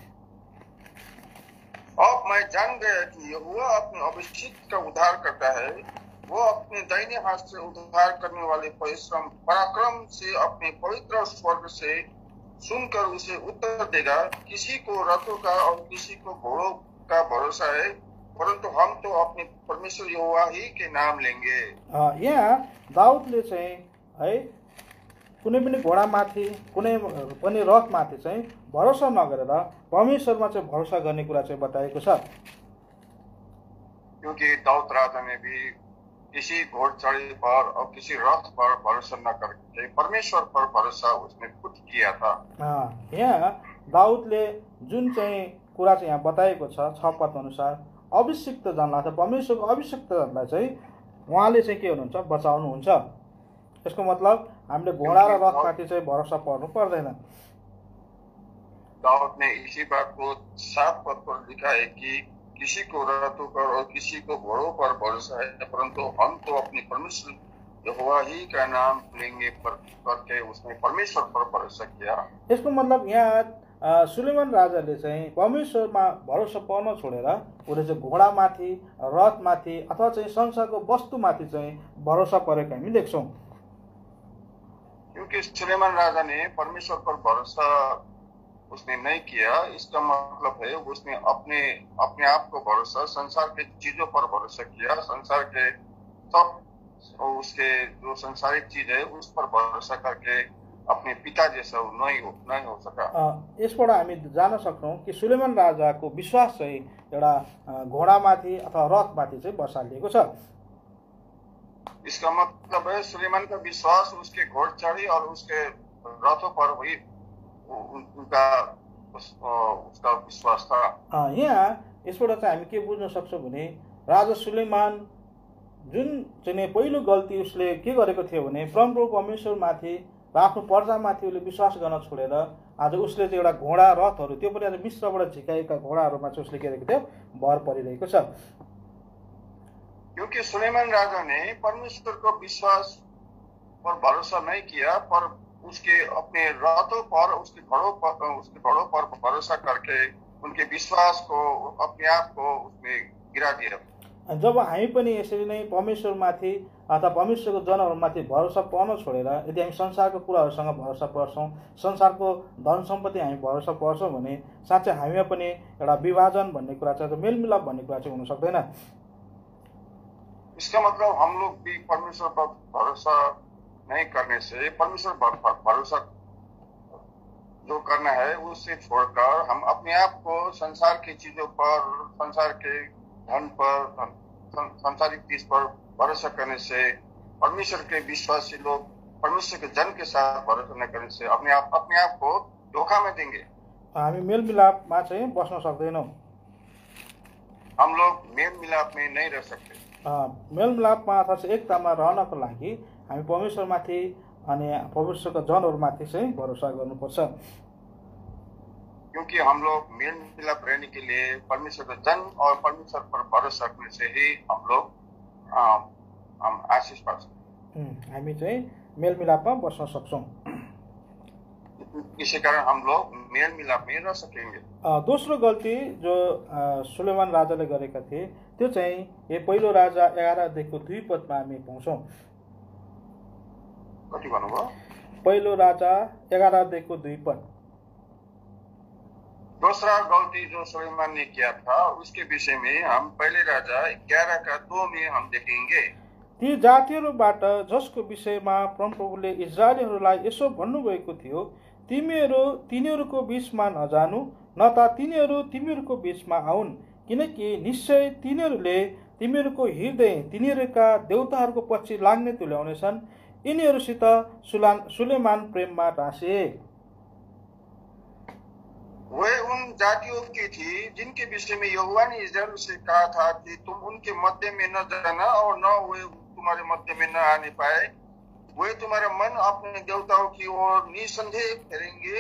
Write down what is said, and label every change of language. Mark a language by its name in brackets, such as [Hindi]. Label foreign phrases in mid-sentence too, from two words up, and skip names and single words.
[Hindi] अब मैं जान गया कि यहोवा अपने अभिषिक्त का उद्धार करता है। वो अपने दाहिने हाथ से उद्धार करने वाले पराक्रम से अपने पवित्र स्वर्ग से सुनकर उसे उत्तर देगा। किसी को रथों का और किसी को घोड़ों का भरोसा है, परंतु हम तो अपने परमेश्वर यहोवा ही के नाम लेंगे। [Nepali] यहाँ दाउदले चाहिँ है कुनै पनि घोडामाथि कुनै पनि रथमाथि चाहिँ भरोसा नगरेर परमेश्वरमा चाहिँ भरोसा गर्ने कुरा चाहिँ बताएको छ। [Hindi] क्योंकि दाऊद राजा ने भी किसी घोड़चढ़ी पर और किसी रथ पर भरोसा न करके परमेश्वर पर भरोसा उसने खुद किया था। [Nepali] यहाँ दाउदले जुन चाहिँ कुरा चाहिँ यहाँ बताएको छ 6 पद अनुसार अभिषिक्त जनलाई अथवा परमेश्वरको अभिषिक्त जनलाई चाहिँ उहाँले चाहिँ के हुनुहुन्छ बचाउनुहुन्छ। यसको मतलब हामीले घोडा र रथमाथि चाहिँ भरोसा पर्नु पर्दैन। [Hindi] दाऊद ने इसी बात को 7 पद पर लिखा है कि किसी को रथों पर और किसी को घोड़ों पर भरोसा है, परंतु हम तो अपने परमेश्वर यहोवा ही का नाम लेंगे करके उसने परमेश्वर पर भरोसा किया। [Nepali] यसको मतलब यहाँ सुलेमान राजाले चाहिँ परमेश्वरमा भरोसा पर्न छोडेर उसले चाहिँ घोडामाथि, रथमाथि अथवा चाहिँ संसारको वस्तुमाथि चाहिँ भरोसा परेको हामी देख्छौँ। [Hindi] क्योंकि सुलेमान राजा ने परमेश्वर पर भरोसा उसने नहीं किया, इसका मतलब है उसने अपने आप को भरोसा संसार के चीजों पर भरोसा किया। संसार के सब उसके जो संसारिक चीज है उस पर भरोसा करके अपने पिता जैसा नहीं हो सका। [Nepali] यसबाट हामी जान सक्छौँ कि सुलेमान राजाको विश्वास चाहिँ एउटा घोडामाथि अथवा रथमाथि चाहिँ बसालिएको छ। [Hindi] इसका मतलब है सुलेमान का विश्वास उसके घोड़चढ़ी और उसके रथों पर हुई उसका विश्वास था। [Nepali] यहाँ यसबाट चाहिँ हामी के बुझ्न सक्छौँ भने राजा सुलेमान जुन चाहिँ पहिलो गल्ती उसले के गरेको थियो भने परमप्रभु परमेश्वरमाथि र आफ्नो प्रजामाथि उसले विश्वास गर्न छोडेर आज उसले चाहिँ एउटा घोडा रथहरू त्यो पनि आज मिस्रबाट झिकाएका घोडाहरूमा चाहिँ उसले के गरेको थियो भर परिरहेको छ। [Hindi] क्योंकि सुलेमान राजा ने परमेश्वर को विश्वास पर भरोसा नहीं किया, पर उसके अपने रथों पर उसके घोड़ों पर भरोसा करके उनके विश्वास को अपने आप को उसने गिरा दिया। [Nepali] जब हामी पनि यसरी नै परमेश्वरमाथि अथवा परमेश्वरको जनहरूमाथि भरोसा पर्न छोडेर यदि हामी संसारको कुराहरूसँग भरोसा पर्छौँ, संसारको धन सम्पत्ति हामी भरोसा पर्छौँ भने साँच्चै हामीमा पनि एउटा विभाजन भन्ने कुरा चाहिँ मेलमिलाप भन्ने कुरा चाहिँ हुन सक्दैन। [Hindi] इसका मतलब हम लोग भी परमेश्वर पर भरोसा नहीं करने से, परमेश्वर पर भरोसा जो करना है उससे छोड़कर हम अपने आप को संसार की चीजों पर, संसार के धन पर, संसारिक चीज पर भरोसा करने से, परमेश्वर के विश्वासी लोग परमेश्वर के जन के साथ भरोसा न करने से अपने आप को धोखा में देंगे। [Nepali] हामी मेलमिलापमा चाहिँ बस्न सक्दैनौँ। [Hindi] हम लोग मेलमिलाप में नहीं रह सकते। [Nepali] मेलमिलापमा अथवा एकतामा रहनको लागि हामी परमेश्वरमाथि अनि परमेश्वरका जनहरूमाथि चाहिँ भरोसा गर्नुपर्छ। [Hindi] क्योंकि हम लोग मेल मिलाप रहने के लिए परमेश्वर का जन और परमेश्वर पर भरोसा करने से ही हम लोग हम आशीष पा सकते। [Nepali] हामी चाहिँ मेलमिलापमा बस्न सक्छौँ। [Hindi] इसी कारण हम लोग मेल मिलाप में रह सकेंगे। [Nepali] दोस्रो गल्ती जो सुलेमान राजाले गरेका थिए त्यो चाहिँ यो पहिलो राजा 11:2 पदमा हामी पाउँछौँ। कति भन्नुभयो? पहिलो राजा 11:2 पद। [Hindi] दूसरा गलती जो सुलेमान ने किया था उसके विषय में हम पहले राजा 11:2 में हम देखेंगे। [Nepali] ती जातिहरूबाट जसको विषयमा परमप्रभुले इस्राएलीहरूलाई यसो भन्नुभएको थियो, तिनीहरूको बीचमा नजानु, न त तिमीहरूको बीचमा आउन्, किनकि निश्चय तिनीहरूले तिमीहरूको हृदय तिनीहरूका देवताहरूको पछि लाग्ने तुल्याउनेछन्। यिनीहरूसित सुलेमान प्रेममा टाँसे। [Hindi] वे उन जातियों की थी जिनके विषय में यहोवा ने इस्राएल से कहा था कि तुम उनके मध्य में न जाना और न वे तुम्हारे मध्य में न आने पाए। वे तुम्हारा मन अपने देवताओं की ओर निसंदेह फेरेंगे।